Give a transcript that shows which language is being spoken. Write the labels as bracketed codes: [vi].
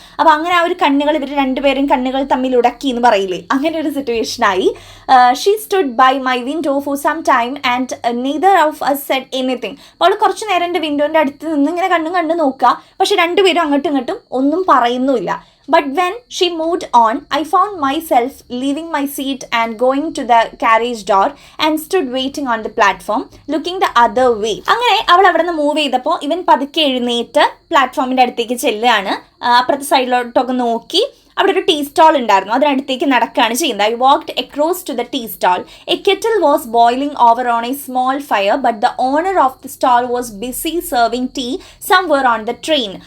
[ml] അപ്പോൾ അങ്ങനെ ആ ഒരു കണ്ണുകൾ, ഇവർ രണ്ടുപേരും കണ്ണുകൾ തമ്മിൽ ഉടക്കി എന്ന് പറയില്ലേ, അങ്ങനെ ഒരു സിറ്റുവേഷനായി. [en] She stood by my window for some time and neither of us said anything. [ml] അപ്പോൾ അവൾ കുറച്ച് നേരം എൻ്റെ വിൻഡോൻ്റെ അടുത്ത് നിന്ന് ഇങ്ങനെ കണ്ണും കണ്ട് നോക്കുക, പക്ഷെ രണ്ടുപേരും അങ്ങോട്ടും ഇങ്ങോട്ടും ഒന്നും പറയുന്നുമില്ല. [en] But when she moved on, I found myself leaving my seat and going to the carriage door and stood waiting on the platform, looking the other way. [ml] അങ്ങനെ അവൾ അവിടെ നിന്ന് മൂവ് ചെയ്തപ്പോൾ ഇവൻ പതുക്കെ എഴുന്നേറ്റ് പ്ലാറ്റ്ഫോമിൻ്റെ അടുത്തേക്ക് ചെല്ലുകയാണ്. അപ്പുറത്തെ സൈഡിലോട്ടൊക്കെ നോക്കി അവിടെ ഒരു ടീ സ്റ്റോൾ ഉണ്ടായിരുന്നു, അതിനടുത്തേക്ക് നടക്കുകയാണ് ചെയ്യുന്നത്. [en] I walked across to the tea stall. A kettle was boiling over on a small fire, but the owner of the stall was busy serving tea somewhere on the train.